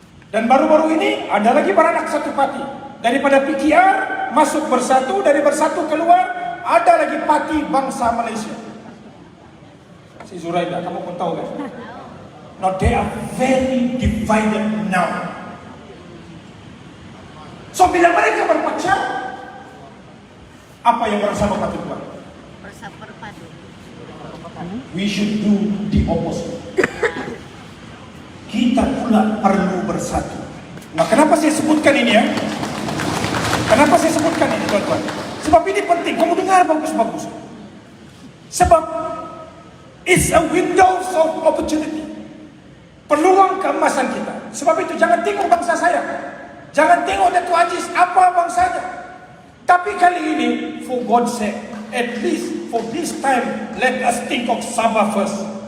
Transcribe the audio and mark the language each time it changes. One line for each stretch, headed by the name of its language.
Malay: Dan baru-baru ini ada lagi beranak satu parti. Daripada PKR masuk bersatu, dari bersatu keluar, ada lagi parti Bangsa Malaysia. Si Zuraida, kamu pun tahu kan?
English: Now they are very divided now.
Malay: So bila mereka berpecah, apa yang bersama patut buat? Bersatu.
English: We should do the opposite.
Malay: Kita pula perlu bersatu. Nah, kenapa saya sebutkan ini ya? Kenapa saya sebutkan ini, tuan-tuan? Sebab ini penting. Kamu dengar bagus-bagus. Sebab
English: it's a window of opportunity.
Malay: Peluang keemasan kita. Sebab itu jangan tengok bangsa saya. Jangan tengok Datuk Aziz apa bangsanya. Tapi kali ini,
English: for God's sake, at least for this time, let us think of Sabah first.